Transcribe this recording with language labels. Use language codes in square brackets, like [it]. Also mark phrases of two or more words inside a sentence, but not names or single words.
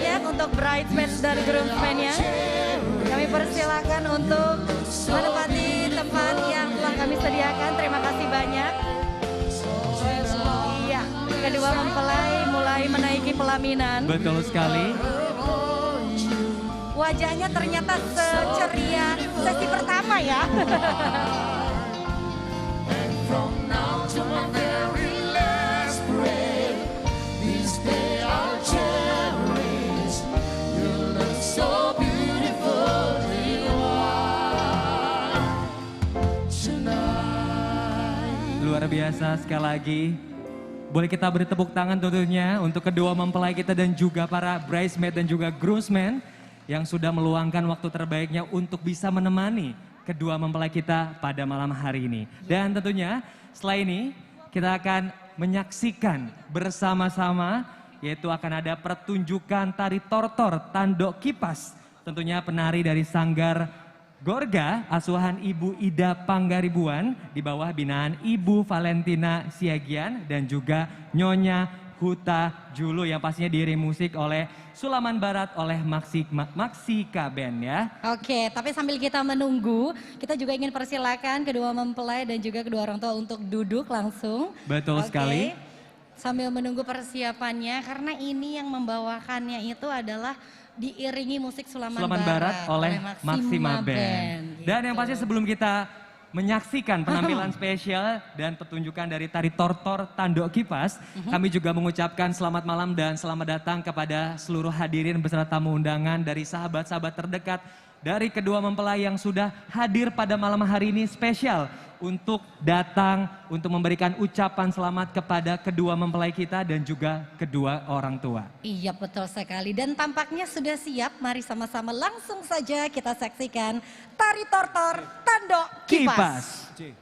[id] untuk bridesmaid dan groomsmen-nya. Kami persilakan untuk menempati tempat yang telah kami sediakan. Terima kasih banyak. Iya, kedua mempelai mulai menaiki pelaminan. Betul sekali. Wajahnya ternyata seceria sesi pertama ya. [en] From now to my very last breath, this day I'll cherish. You look so beautiful in white tonight. [id] Luar biasa sekali lagi. Boleh kita beri tepuk tangan tentunya untuk kedua mempelai kita dan juga para bridesmaid dan juga groomsmen yang sudah meluangkan waktu terbaiknya untuk bisa menemani kedua mempelai kita pada malam hari ini. Dan tentunya setelah ini kita akan menyaksikan bersama-sama yaitu akan ada pertunjukan tari tortor Tandok Kipas. Tentunya penari dari Sanggar Gorga asuhan Ibu Ida Panggaribuan di bawah binaan Ibu Valentina Siagian dan juga Nyonya Huta Julu yang pastinya diiring musik oleh Sulaman Barat oleh Maksika Band ya. Oke, tapi sambil kita menunggu, kita juga ingin persilakan kedua mempelai dan juga kedua orang tua untuk duduk langsung. Betul sekali. Sambil menunggu persiapannya, karena ini yang membawakannya itu adalah diiringi musik Sulaman Barat oleh Maxima Band. Dan yang pasti sebelum kita menyaksikan penampilan spesial dan pertunjukan dari tari tortor Tandok Kipas, kami juga mengucapkan selamat malam dan selamat datang kepada seluruh hadirin beserta tamu undangan dari sahabat-sahabat terdekat dari kedua mempelai yang sudah hadir pada malam hari ini spesial untuk datang untuk memberikan ucapan selamat kepada kedua mempelai kita dan juga kedua orang tua. Iya betul sekali dan tampaknya sudah siap, mari sama-sama langsung saja kita saksikan tari tortor Tandok Kipas.